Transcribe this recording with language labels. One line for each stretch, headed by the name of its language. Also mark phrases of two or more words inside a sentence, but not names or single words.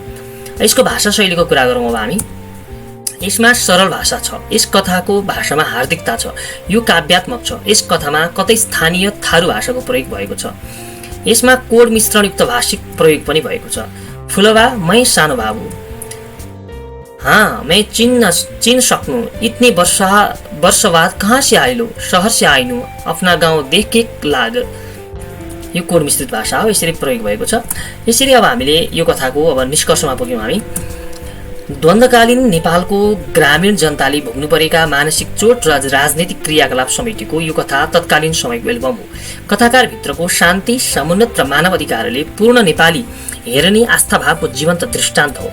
Nepali: यसको भाषा शैलीको कुरा गरौँ अब हामी। यसमा सरल भाषा छ। यस कथाको भाषामा हार्दिकता छ। यो काव्यात्मक छ। यस कथामा कतै स्थानीय थारू भाषाको प्रयोग भएको छ। यसमा कोड मिश्रणयुक्त भाषिक प्रयोग पनि भएको छ।
Rana Tharu: फुलबा मै सानो बाबु, हाँ मैं चिन सक्नु, इतने वर्ष बाद कहाँ से आइलो, शहर से आइनु, अपना गाउँ देख के लाग।
Nepali: यो कोड मिश्रित भाषा हो। यसरी प्रयोग भएको छ। यसरी अब हामीले यो कथाको अब निष्कर्षमा पुग्यौँ हामी। द्वन्द्वकालीन नेपालको ग्रामीण जनताले भोग्नु परेका मानसिक चोट र राजनैतिक क्रियाकलाप समेटेको यो कथा तत्कालीन समयको एल्बम हो। कथाकारभित्रको शान्ति, समुन्नत र मानव अधिकारले पूर्ण नेपाली हेर्ने आस्थाभावको जीवन्त दृष्टान्त हो।